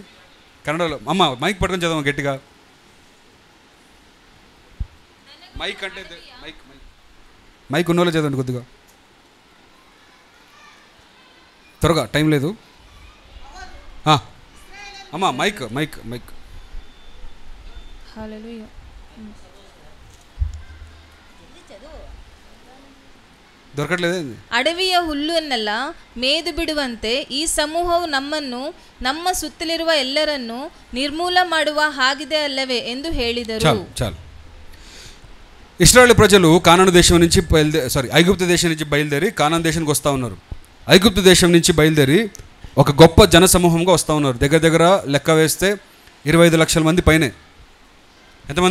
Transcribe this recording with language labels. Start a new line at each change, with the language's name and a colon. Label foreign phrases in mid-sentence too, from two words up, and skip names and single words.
Telugu: కన్నడలో అమ్మ మైక్ పట్టుకొని చదవం గట్టిగా. మైక్ అంటే మైక్ ఉన్నోళ్ళే చదవండి కొద్దిగా త్వరగా, టైం లేదు. అమ్మ మైక్ మైక్ మైక్. హల్లెలూయా. ದೊರಕಟ್ಲೇದೆ.
Kannada: ಅಡವಿಯ ಹುಲ್ಲನ್ನೆಲ್ಲ ಮೇದು ಬಿಡುವಂತೆ ಈ ಸಮೂಹವು ನಮ್ಮನ್ನು ನಮ್ಮ ಸುತ್ತಲಿರುವ ಎಲ್ಲರನ್ನು ನಿರ್ಮೂಲ ಮಾಡುವ ಹಾಗಿದೆ ಅಲ್ಲವೇ ಎಂದು ಹೇಳಿದರು.
Telugu: చాలు. ఇశ్రాయేలు ప్రజలు కానాను దేశం నుంచి ఐగుప్తు దేశం నుంచి బయలుదేరి కానాను దేశానికి వస్తూ ఉన్నారు. ఐగుప్తు దేశం నుంచి బయలుదేరి ఒక గొప్ప జన సమూహంగా వస్తూ ఉన్నారు. దగ్గర లెక్క వేస్తే 25 లక్షల మంది పైనే. ఎంతమంది?